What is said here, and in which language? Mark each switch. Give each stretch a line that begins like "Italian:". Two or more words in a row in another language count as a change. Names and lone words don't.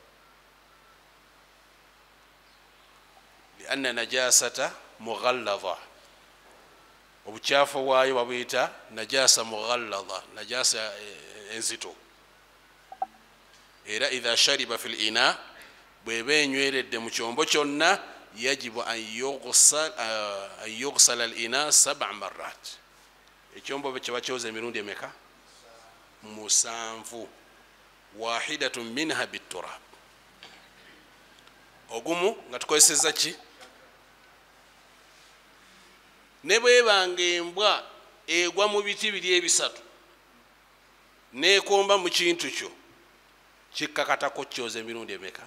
Arabic: لأن نجاستها مغلظة,
Ganda: obukyafu bwayo babuyita
Arabic: نجاسة مغلظة نجاسة enzito.
Ganda: Era
Arabic: إذا شرب في الإناء,
Ganda: bw'eba enyweredde mu kyombo kyonna,
Arabic: يجب أن يغسل الإناء 7 مرات.
Ganda: Ekyombo kye bakyoza emirundi emeka? 7.
Arabic: واحدة منها بالتراب,
Ganda: ogumu nga tukozesezza ki? Ne bwebanga embwa egwa mu biti biri ebisatu neekomba mu kintu kyo, kikkakata kukyoza emirundi emeka?